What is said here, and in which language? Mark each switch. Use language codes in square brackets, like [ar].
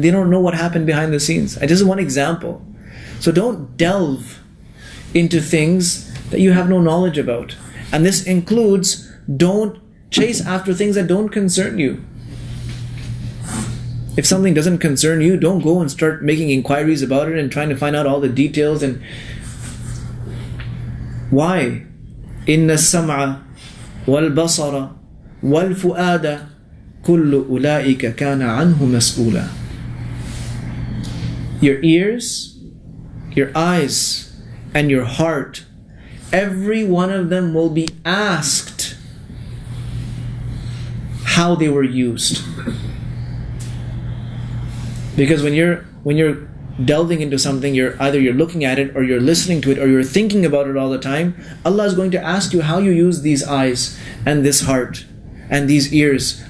[en] They don't know what happened behind the scenes. I just one example. So don't delve into things that you have no knowledge about. And this includes, don't chase after things that don't concern you. If something doesn't concern you, don't go and start making inquiries about it and trying to find out all the details. And Why? [ar] إِنَّ السَّمْعَ وَالْبَصَرَ وَالْفُؤَادَ كُلُّ أُولَٰئِكَ كَانَ عَنْهُ مَسْئُولًا. [en] Your ears, your eyes, and your heart, every one of them will be asked how they were used. Because when you're delving into something, you're looking at it, or you're listening to it, or you're thinking about it all the time, Allah is going to ask you how you use these eyes and this heart and these ears.